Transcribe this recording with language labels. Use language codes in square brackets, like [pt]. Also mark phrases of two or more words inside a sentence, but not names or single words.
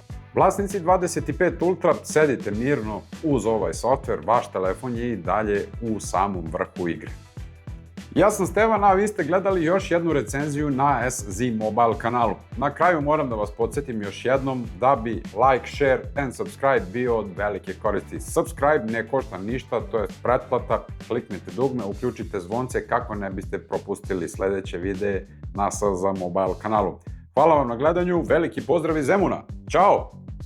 [sr] Vlasnici 25 Ultra, sedite mirno uz ovaj softver, vaš telefon je i dalje u samom vrhu igre. Ja sam Stevan, a vi ste gledali još jednu recenziju na SZ Mobile kanalu. Na kraju moram da vas podsjetim još jednom da bi [en] like, share and subscribe [sr] bio od velike koristi. Subscribe ne košta ništa, to je pretplata, kliknite dugme, uključite zvonce kako ne biste propustili sledeće videe na SZ Mobile kanalu. Hvala vam na gledanju, veliki pozdrav iz Zemuna, ćao!